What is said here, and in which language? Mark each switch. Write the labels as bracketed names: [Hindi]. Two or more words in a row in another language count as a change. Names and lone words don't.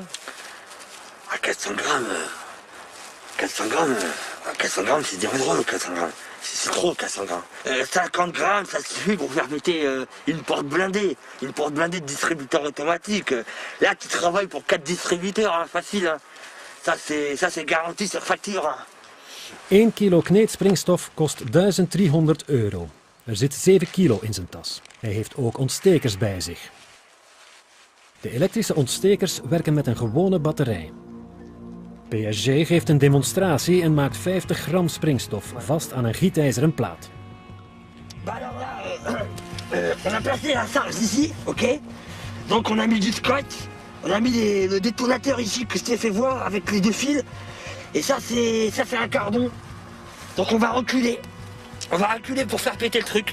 [French] 400 grammes, 400 grammes, c'est dangereux 400 grammes. C'est trop 400 grammes. 50 grammes, ça suffit pour faire péter une porte blindée de distributeur automatique. Là, tu travailles pour 4 distributeurs, hein, facile. Hein. Ça, c'est garanti sur facture. Hein. [Dutch] 1 kilo kneedspringstof kost €1300. Er zit 7 kilo in zijn tas. Hij heeft ook ontstekers bij zich. De elektrische ontstekers werken met een gewone batterij. PSG geeft een demonstratie en maakt 50 gram springstof vast aan een gietijzeren plaat. [French] On a placé la charge ici, ok? Donc on a mis du scotch, on a mis le détonateur ici que je t'ai fait voir avec les 2 fils. Et ça c'est un cardon. Donc on va reculer. On va reculer pour faire péter le truc.